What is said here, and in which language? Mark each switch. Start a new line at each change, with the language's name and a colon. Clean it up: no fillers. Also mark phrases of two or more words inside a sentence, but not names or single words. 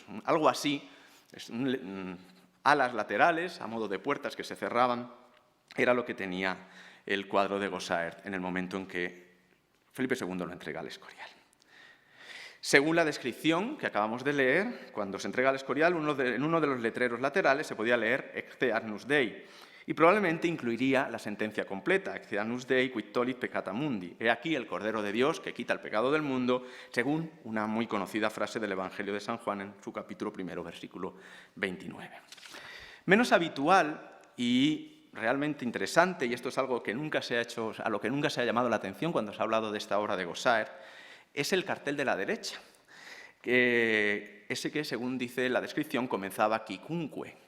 Spanish: Algo así, alas laterales, a modo de puertas que se cerraban, era lo que tenía el cuadro de Gossaert en el momento en que Felipe II lo entrega al Escorial. Según la descripción que acabamos de leer, cuando se entrega al Escorial, en uno de los letreros laterales se podía leer
Latin: Ecce Agnus Dei,
Spanish: y probablemente incluiría la sentencia completa,
Latin: Ecce Agnus Dei quid tollit peccata mundi.
Spanish: He aquí el Cordero de Dios que quita el pecado del mundo, según una muy conocida frase del Evangelio de San Juan en su capítulo 1, versículo 29. Menos habitual y realmente interesante, y esto es algo que nunca se ha hecho, a lo que nunca se ha llamado la atención cuando se ha hablado de esta obra de Gossaert, es el cartel de la derecha, ese que, según dice la descripción, comenzaba Quicunque.